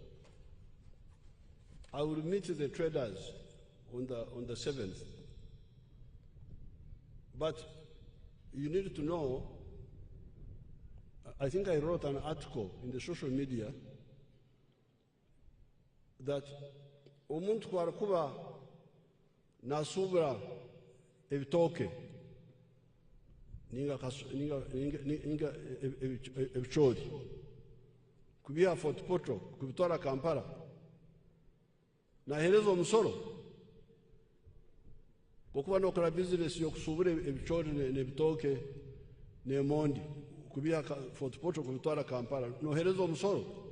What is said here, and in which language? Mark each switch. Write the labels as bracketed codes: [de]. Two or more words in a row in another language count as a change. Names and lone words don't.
[en] I will meet the traders on the 7th. But you need to know, I think I wrote an article in the social media [nyn] that omuntu kwarakuba nasubra ebitoke ninga ebichori kubiha Fort Portal kubitwara Kampala nahereza omusoro okuba nokora business yokusubura ebichori nebitoke nemondi kubiha Fort Portal kubitwara Kampala nohereza omusoro.